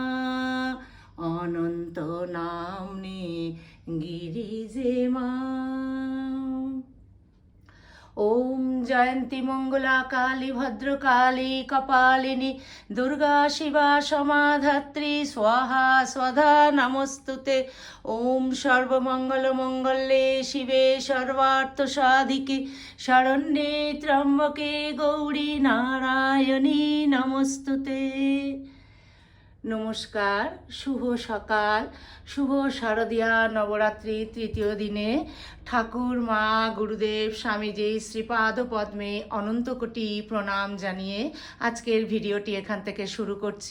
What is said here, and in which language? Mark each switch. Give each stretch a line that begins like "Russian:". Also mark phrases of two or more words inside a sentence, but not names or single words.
Bangla: অনন্ত নাম্নী গিরিজে মা।
Sanskrit: ওম জয়ন্তী মঙ্গলা কালী ভদ্রকালী কপালিনী দুর্গা শিবা সমাধাত্রী স্বাহা স্বধা নমস্তুতে। ওম সর্বমঙ্গল মঙ্গলে শিবে সর্বার্থ সাধিকে শরণ্যে ত্র্যম্বকে গৌরী নারায়ণী নমস্তুতে।
Bangla: নমস্কার, শুভ সকাল, শুভ শারদীয়া নবরাত্রি তৃতীয় দিনে ঠাকুর মা গুরুদেব স্বামীজি শ্রীপাদ পদ্মে অনন্ত কোটি প্রণাম জানিয়ে আজকের ভিডিওটি এখান থেকে শুরু করছি।